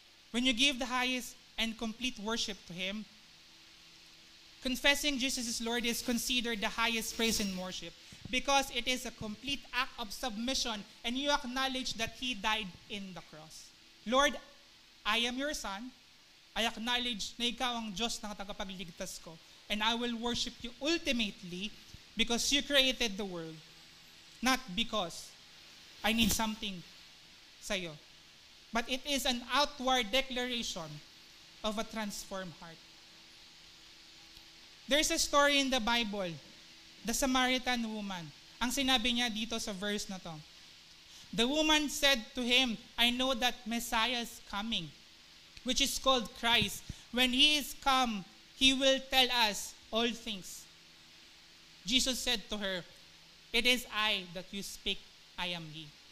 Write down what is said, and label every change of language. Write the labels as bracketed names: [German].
[English] When you give the highest and complete worship to Him, confessing Jesus is Lord is considered the highest praise in worship because it is a complete act of submission and you acknowledge that He died in the cross. Lord, I am your Son. I acknowledge [Filipino] na Ikaw ang Diyos na tagapagligtas ko. [English] And I will worship you ultimately because you created the world. Not because I need something sa'yo. But it is an outward declaration of a transformed heart. There's a story in the Bible, the Samaritan woman. [Filipino] Ang sinabi niya dito sa verse na to. [English] The woman said to him, I know that Messiah is coming, which is called Christ. When He is come, He will tell us all things. Jesus said to her, it is I that you speak, I am He.